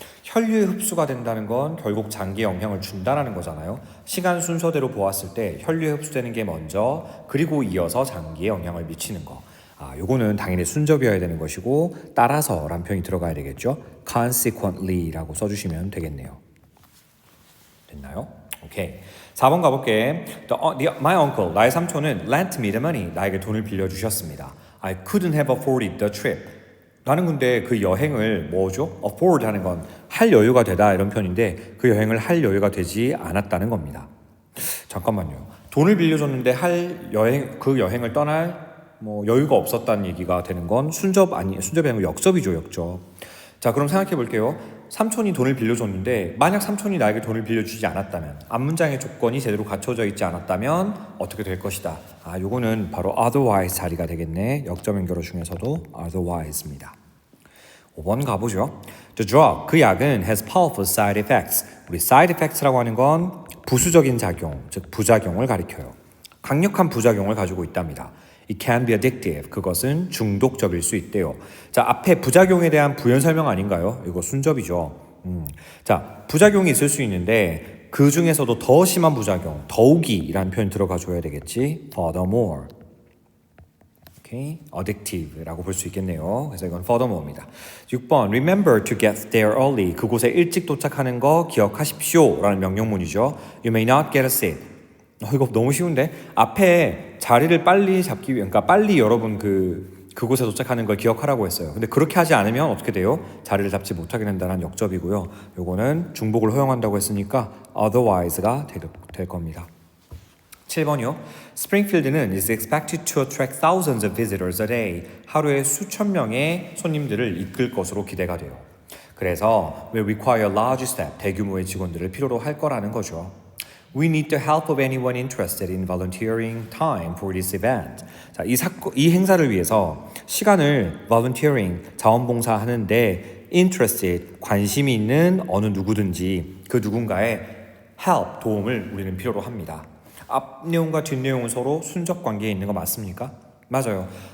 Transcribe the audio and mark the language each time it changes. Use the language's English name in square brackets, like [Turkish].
[Korean] 혈류에 흡수가 된다는 건 결국 장기에 영향을 준다라는 거잖아요. 시간 순서대로 보았을 때 혈류에 흡수되는 게 먼저, 그리고 이어서 장기에 영향을 미치는 거. 요거는 당연히 순접이어야 되는 것이고 따라서 라는 표현이 들어가야 되겠죠. consequently라고 써주시면 되겠네요. 됐나요? 오케이. 4번 가볼게. [English] My uncle, [Korean] 나의 삼촌은 [English] lent me the money, [Korean] 나에게 돈을 빌려주셨습니다. [English] I couldn't have afforded the trip. [Korean] 나는 근데 그 여행을 뭐죠? afford 하는 건 할 여유가 되다 이런 편인데 그 여행을 할 여유가 되지 않았다는 겁니다. 잠깐만요. 돈을 빌려줬는데 그 여행을 떠날 여유가 없었다는 얘기가 되는 건 순접이 아니고 역접이죠, 역접. 자, 그럼 생각해 볼게요. 삼촌이 돈을 빌려줬는데 만약 삼촌이 나에게 돈을 빌려주지 않았다면 앞문장의 조건이 제대로 갖춰져 있지 않았다면 어떻게 될 것이다. 요거는 바로 otherwise 자리가 되겠네. 역접 연결어 중에서도 otherwise입니다. 5번 가보죠. [English] The drug, [Korean] 그 약은 [English] has powerful side effects. [Korean] 우리 side effects라고 하는 건 부수적인 작용, 즉 부작용을 가리켜요. 강력한 부작용을 가지고 있답니다. [English] It can be addictive. [Korean] 그것은 중독적일 수 있대요. 자, 앞에 부작용에 대한 부연 설명 아닌가요? 이거 순접이죠. 자, 부작용이 있을 수 있는데 그 중에서도 더 심한 부작용, 더욱이라는 표현 들어가 줘야 되겠지. [English] Furthermore. [Korean] 오케이, addictive라고 볼 수 있겠네요. 그래서 이건 furthermore입니다. [English] 6번, remember to get there early. [Korean] 그곳에 일찍 도착하는 거 기억하십시오. 라는 명령문이죠. [English] You may not get a seat. [Korean] 이거 너무 쉬운데? 앞에 자리를 빨리 잡기 위해, 그러니까 빨리 여러분 그곳에 도착하는 걸 기억하라고 했어요. 근데 그렇게 하지 않으면 어떻게 돼요? 자리를 잡지 못하게 된다는 역접이고요. 요거는 중복을 허용한다고 했으니까 otherwise가 될 겁니다. 7번이요. [English] Springfield는 is expected to attract thousands of visitors a day. [Korean] 하루에 수천 명의 손님들을 이끌 것으로 기대가 돼요. 그래서 [English] will require large staff, [Korean] 대규모의 직원들을 필요로 할 거라는 거죠. [English] We need the help of anyone interested in volunteering time for this event. [Korean] 자, 이 행사를 위해서 시간을 volunteering, 자원봉사하는데 interested, 관심이 있는 어느 누구든지 그 누군가의 help, 도움을 우리는 필요로 합니다. 앞 내용과 뒷 내용은 서로 순접 관계에 있는 거 맞습니까? 맞아요.